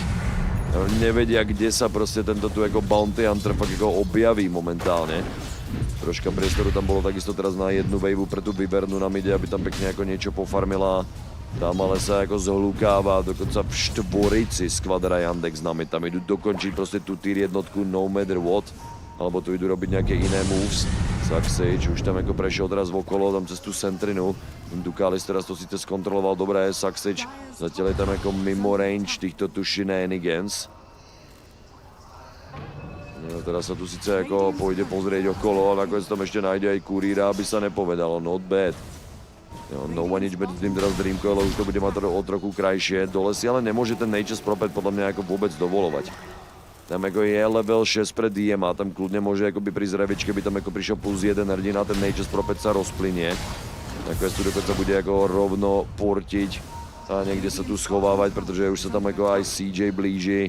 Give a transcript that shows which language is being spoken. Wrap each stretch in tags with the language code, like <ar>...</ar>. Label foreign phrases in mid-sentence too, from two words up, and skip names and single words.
<sk>Nevedia, kde sa proste tento tu ako bounty hunter fakt ako objaví momentálne. Troška priestoru tam bolo takisto teraz na jednu waveu pre tú Vibernú na mide, aby tam pekne ako niečo pofarmila. Tam ale sa ako zhlukáva, dokonca v štvorici skvadra Yandex na mid. Tam idú dokončiť proste tú tier jednotku</sk> <en>no matter what.</en> <sk>Alebo tu idú robiť nejaké iné moves. Saxič už tam ako prešiel teraz okolo, tam cez tú Sentrinu. Dukalis teraz to síce skontroloval, dobré je Saxič. Zatiaľ je tam ako mimo range týchto tu shenanigans. No, teraz sa tu síce ako pôjde pozrieť okolo a nakoniec tam ešte nájde aj kuríra, aby sa nepovedalo,</sk> <en>not bad.</en> <sk>Jo, no one nič medzi tým teraz Dreamcoil, už to bude mať o trochu krajšie. Dole si ale nemôže ten Nature's Prophet podľa mňa ako vôbec dovolovať. Tam ako je level 6 pre DM a tam kľudne môže akoby prísť revič, keby tam ako prišiel plus 1 hrdina, ten Nature's Prophet sa rozplynie. Nakoniec tu dokonca bude ako rovno portiť a niekde sa tu schovávať, pretože už sa tam ako aj CJ blíži.</sk>